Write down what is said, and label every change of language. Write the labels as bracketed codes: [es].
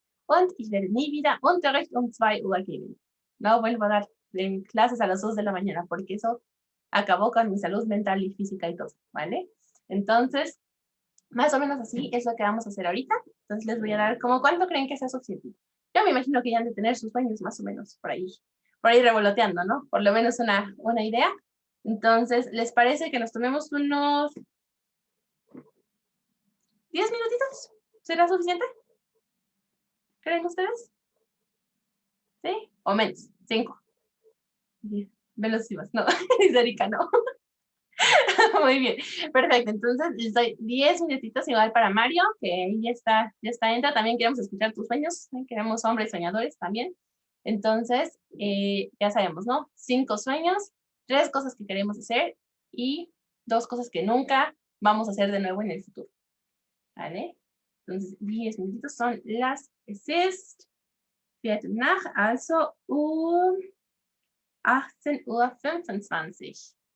[de] Und ich werde nie wieder Unterricht 2 Uhr geben. [es] No vuelvo a dar clases a las 2 de la mañana porque eso acabó con mi salud mental y física y todo, ¿vale? Entonces, más o menos así es lo que vamos a hacer ahorita. Entonces les voy a dar como cuánto creen que sea suficiente. Yo me imagino que ya han de tener sus sueños más o menos por ahí revoloteando, ¿no? Por lo menos una idea. Entonces, ¿les parece que nos tomemos unos 10 minutitos? ¿Será suficiente? ¿Creen ustedes? ¿Sí? O menos. 5. Velocidad. No, Erika, no. Muy bien. Perfecto. Entonces, les doy 10 minutitos igual para Mario, que ahí ya está entra. También queremos escuchar tus sueños. Queremos hombres soñadores también. Entonces, ya sabemos, ¿no? 5 sueños, 3 cosas que queremos hacer y 2 cosas que nunca vamos a hacer de nuevo en el futuro. ¿Vale? Entonces, 10 minutitos son las [de] es ist Viertel nach, also 18:25 Uhr.